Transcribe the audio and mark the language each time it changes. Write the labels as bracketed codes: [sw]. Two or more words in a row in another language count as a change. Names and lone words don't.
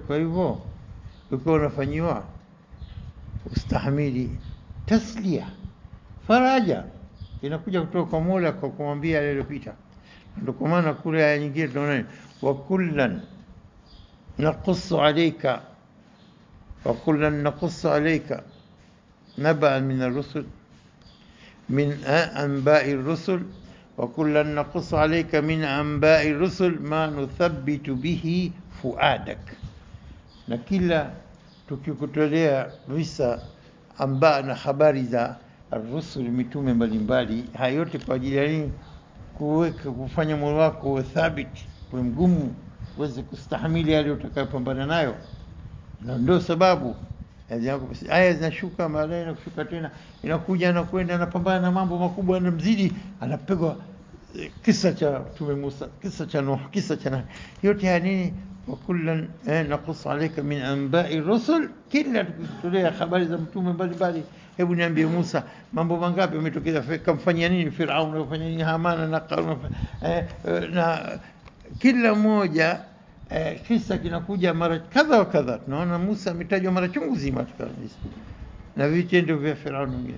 [sw] Kwa hivyo ukiwa unafanyiwa, ustahimili. Taslia, faraja inakuja kutoka kwa Mola kwa kumwambia aliyopita. Ndio kwa maana kule aya nyingine tunaona [ar] وكلا نقص عليك وكلا نقص عليك نبأ من الرسل من أنباء الرسل وكلا نقص عليك من أنباء الرسل ما نثبت به فؤادك. [sw] na kila tukikutolea visa amba na habari za ar-rusul, mitume mbalimbali, haya yote kwa ajili ya nini? Kuweka, kufanya moyo wako uwe thabiti, uwe mgumu, uweze kustahimili yale utakayopambana nayo. Na ndio sababu aya zinashuka, baadaye na kushuka tena, inakuja na kwenda, anapambana na mambo makubwa, anamzidi, anapigwa kisa cha Mtume Musa, kisa cha Nuh, kisa cha nani, yote ya nini? [ar] وكلا نقص عليك من أنباء الرسل [sw] kila tukitolea habari za mtume mbalimbali. Hebu niambie Musa, mambo mangapi yametokea, kamfanyia nini Firaun, kamfanyia nini Hamana na Qarun, na kila mmoja kisa kinakuja mara kadha wa kadha. Tunaona Musa ametajwa mara chungu zima kabisa, na vitendo vya Firaun mwingine.